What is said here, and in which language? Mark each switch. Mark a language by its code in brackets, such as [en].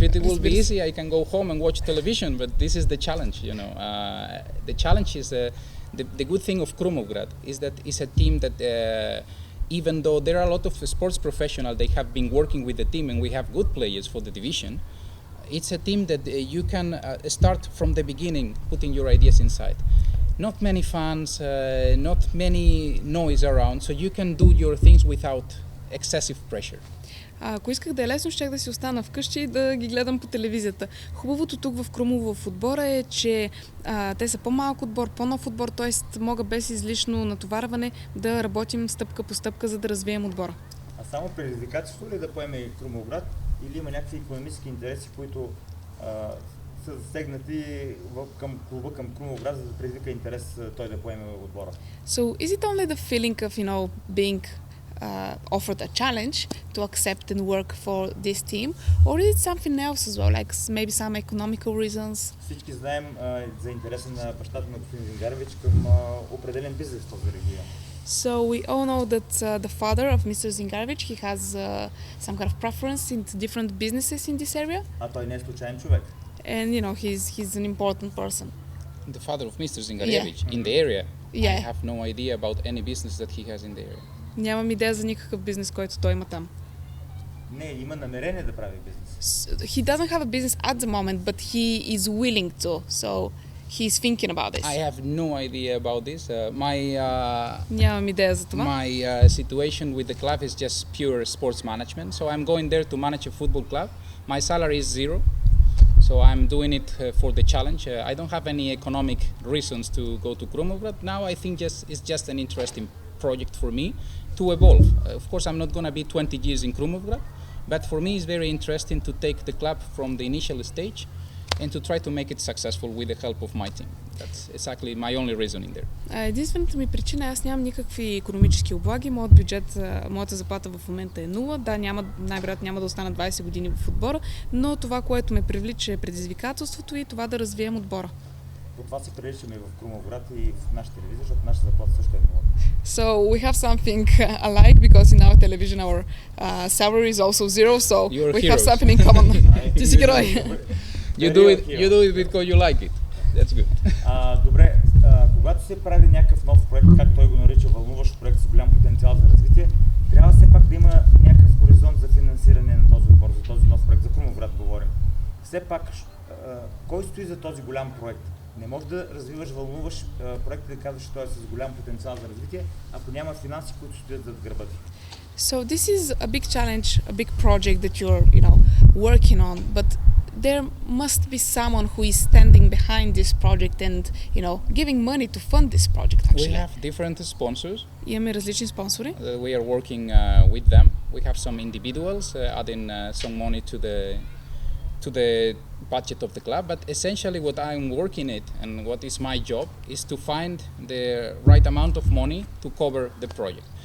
[en] If it will be easy, I can go home and watch television, but this is the challenge, The challenge is, the good thing of Krumograd is that it's a team that, even though there are a lot of sports professionals, they have been working with the team and we have good players for the division, it's a team that you can start from the beginning, putting your ideas inside. Not many fans, not many noise around, so you can do your things without excessive pressure. [bg] Ако исках да е лесно, щях да си остана вкъщи и да ги гледам по телевизията. Хубавото тук в Крумово в отбора е, че те са по-малък отбор, по-нов отбор, т.е. мога без излишно натоварване да работим стъпка по стъпка, за да развием отбора. А само предизвикателство ли да поеме Крумовград, или има някакви икономически интереси, които са засегнати към клуба, към Крумовград, за да предизвика интерес той да поеме отбора. [en] So is it only the feeling of, being offered a challenge to accept and work for this team, or is it something else as well, like maybe some economical reasons? [bg] Всички знаем за интереса на бащата на господин Зингарович към определен бизнес в този регион. [en] So we all know that the father of Mr. Zingarevic, he has some kind of preference into different businesses in this area. [bg] А той не е случайен човек. [en] And he's an important person. The father of Mr. Zingarevich in the area. Yeah. I have no idea about any business that he has in the area. [bg] Нямам идея за никакъв бизнес, който той има там. Не, има намерение да прави бизнес. [en] He doesn't have a business at the moment, but he is willing to. So he's thinking about this. I have no idea about this. [bg] Нямам идея за това. [en] My situation with the club is just pure sports management. So I'm going there to manage a football club. My salary is zero. So I'm doing it for the challenge. I don't have any economic reasons to go to Krumograd. Now I think it's just an interesting project for me to evolve. Of course, I'm not going to be 20 years in Krumograd, but for me it's very interesting to take the club from the initial stage and to try to make it successful with the help of my team. That's exactly my only reasoning there. [bg] Единствената ми причина, аз нямам никакви икономически облаги, моят бюджет, моята заплата в момента е 0. Да, най-вероятно няма да остана 20 години в отбора, но това, което ме привлича е предизвикателството и това да развием отбора. По това се приличаме и в Крумовград и в нашата телевизия, защото нашата заплата също е 0. [en] So we have something alike because in our television our salary is also 0, so You're heroes. have something in common. [bg] Ти си герой. [en] You do it because you like it. That's good. [bg] Добре, когато се прави някакъв нов проект, как той го нарича, вълнуващ проект с голям потенциал за развитие, трябва все пак да има някакъв хоризонт за финансиране на този отбор, за този нов проект, за Крумовград говорим. Все пак, кой стои за този голям проект? Не можеш да развиваш вълнуващ проект и да казваш, че той е с голям потенциал за развитие, ако няма финанси, които стоят зад гърба ти. [en] So this is a big challenge, a big project that you're, working on, but there must be someone who is standing behind this project and, giving money to fund this project actually. We have different sponsors. [bg] Имаме различни спонсори. [en] We are working with them. We have some individuals adding some money to the budget of the club, but essentially what I'm working at and what is my job is to find the right amount of money to cover the project.